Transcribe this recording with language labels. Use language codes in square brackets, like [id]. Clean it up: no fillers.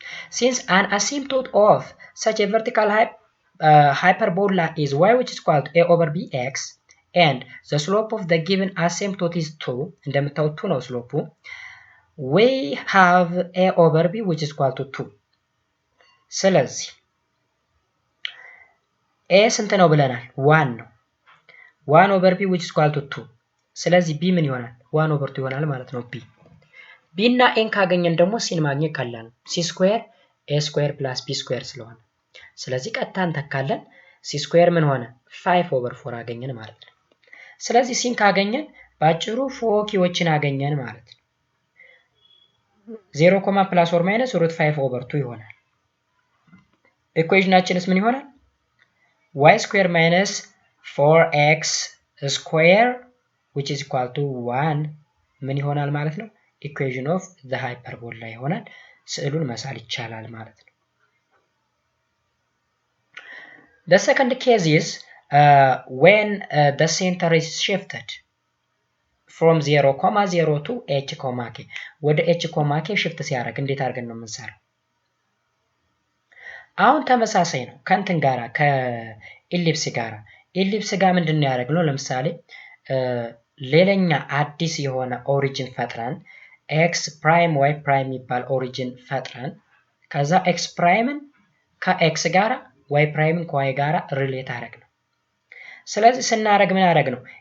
[en] Since an asymptote of such a vertical hyperbola is y which is equal to a over bx and the slope of the given asymptote is 2 [am] እንደምታውቁት 2 ነው ስሎፑ [en] we have a over b which is equal to 2 [am] ስለዚህ a ስንት ነው ብለናል? 1 ነው። 1 over b which is equal to 2 ስለዚህ b ምን ይሆናል? 1 over 2 ይሆናል ማለት ነው። b እና n ካገኘን ደግሞ c ማግኘት ቀላል ነው። c ስኩዌር a ስኩዌር plus b ስኩዌር ስለሆነ ስለዚህ ቀጥታ እንተካለን። c ስኩዌር ምን ሆነ? 5 over 4 አገኘን ማለት ነው። ስለዚህ c ካገኘን ባጭሩ ፎኪዎችን አገኘን ማለት ነው። 0, plus or minus √5 over 2 ይሆናል። ኢኩዌሽናችንስ ምን ይሆናል? [en] y square minus 4x square which is equal to 1 [am] ምን ይሆናል ማለት ነው? [en] equation of the hyperbola [am] ይሆናል። ስዕሉን መሳል ይቻላል ማለት ነው። [en] The second case is when the center is shifted from 0, 0 to h, k [am] ወደ h, k shift ሲያደርግ እንዴት አድርገን ነው የምንሰራው? አሁን ተመሳሳይ ነው ከእንትን ጋራ ከኢሊፕስ ጋራ። ኢሊፕስ ጋር ምንድነው ያደረግነው? ለምሳሌ ሌላኛ አዲስ የሆነ ኦሪጂን ፈጥረን ኤክስ ፕራይም ዋይ ፕራይም የሚባል ኦሪጂን ፈጥረን ከዛ ኤክስ ፕራይምን ከኤክስ ጋራ ዋይ ፕራይምን ከዋይ ጋራ ሪሌት አደረግነው። ስለዚህ ስናደርግ ምን አደረግነው?